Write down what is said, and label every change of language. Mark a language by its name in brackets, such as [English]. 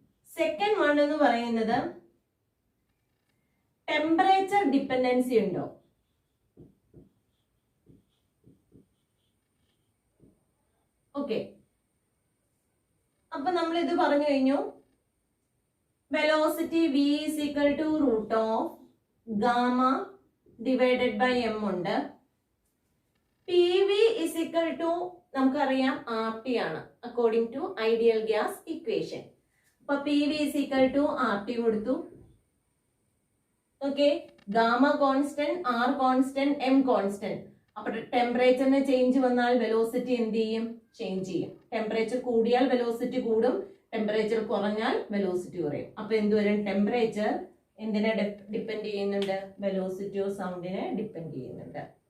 [Malayalam] Second one എന്ന് പറയുന്നത് temperature dependency ഉണ്ടോ? ഓക്കെ, അപ്പൊ നമ്മൾ ഇത് പറഞ്ഞു കഴിഞ്ഞു. [English] Velocity v is equal to root of gamma divided by m ഉണ്ട്. PV is equal to [Malayalam] നമുക്കറിയാം [English] RT ആണ് according to ideal gas equation. [Malayalam] അപ്പൊ [English] PV is equal to RT കൊടുത്തു. [Malayalam] Okay, gamma constant, R constant, M constant. അപ്പൊ ടെമ്പറേച്ചറിന് change വന്നാൽ velocity എന്ത് ചെയ്യും, change ചെയ്യും. ടെമ്പറേച്ചർ കൂടിയാൽ വെലോസിറ്റി കൂടും, ടെമ്പറേച്ചർ കുറഞ്ഞാൽ വെലോസിറ്റി കുറയും. അപ്പൊ എന്തുവരും, ടെമ്പറേച്ചർ എന്തിനെ ഡിപ്പെൻഡ് ചെയ്യുന്നുണ്ട്, വെലോസിറ്റി ഓഫ് സൗണ്ടിനെ ഡിപ്പെൻഡ് ചെയ്യുന്നുണ്ട്.